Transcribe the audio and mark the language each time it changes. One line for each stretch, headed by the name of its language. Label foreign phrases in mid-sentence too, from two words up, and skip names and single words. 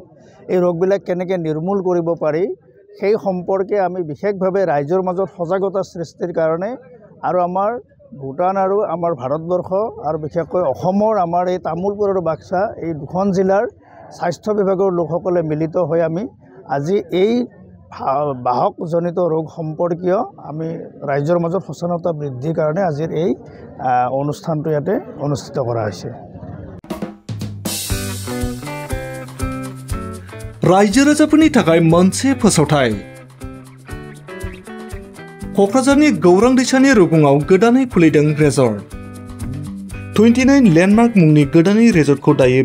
Assamese: এই ৰোগবিলাক কেনেকৈ নিৰ্মূল কৰিব পাৰি সেই সম্পৰ্কে আমি বিশেষভাৱে ৰাইজৰ মাজত সজাগতা সৃষ্টিৰ কাৰণে আৰু আমাৰ ভুটান আৰু আমাৰ ভাৰতবৰ্ষ আৰু বিশেষকৈ অসমৰ আমাৰ এই তামুলপুৰ আৰু বাক্সা এই দুখন জিলাৰ স্বাস্থ্য বিভাগৰ লোকসকলে মিলিত হৈ আমি আজি এই বাহকজনিত ৰোগ সম্পৰ্কীয় আমি ৰাইজৰ মাজত সচেতনতা বৃদ্ধিৰ কাৰণে আজিৰ এই অনুষ্ঠানটো ইয়াতে অনুষ্ঠিত কৰা হৈছে
Bodo: रायजो राजाफोरनि थाखाय मोनसे फोसावथाय क'क्राझारनि गौरां दैसानि रुगुङाव गोदानै खुलिदों रेजर्ट 29 लेन्डमार्क मुंनि गोदानै रेजर्टखौ दायो